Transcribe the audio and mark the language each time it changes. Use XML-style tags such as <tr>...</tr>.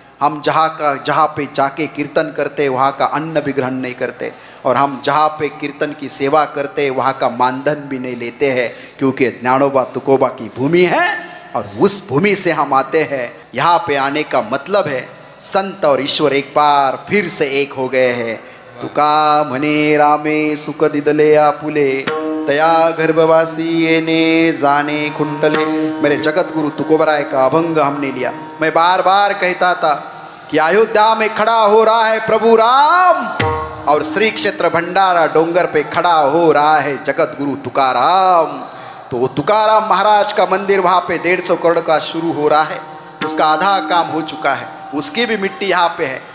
<hi>हम जहाँ पे जाके कीर्तन करते हैं वहाँ का अन्न भी ग्रहण नहीं करते। और हम जहाँ पे कीर्तन की सेवा करते हैं वहाँ का मानधन भी नहीं लेते हैं, क्योंकि ज्ञानोबा तुकोबा की भूमि है और उस भूमि से हम आते हैं। यहाँ पे आने का मतलब है संत और ईश्वर एक बार फिर से एक हो गए हैं।</hi> <mr>तुका म्हणे रामे सुख दिदले आपुले, तया गर्भवासी येने जाने खुंटले।</mr> <hi>मेरे जगत गुरु तुकोबराय का अभंग हमने लिया। मैं बार बार कहता था कि अयोध्या में खड़ा हो रहा है प्रभु राम और श्री क्षेत्र भंडारा डोंगर पे खड़ा हो रहा है जगत गुरु तुकाराम। तो वो तुकाराम महाराज का मंदिर वहाँ पे 150 करोड़ का शुरू हो रहा है, उसका आधा काम हो चुका है, उसकी भी मिट्टी यहाँ पे है।</hi>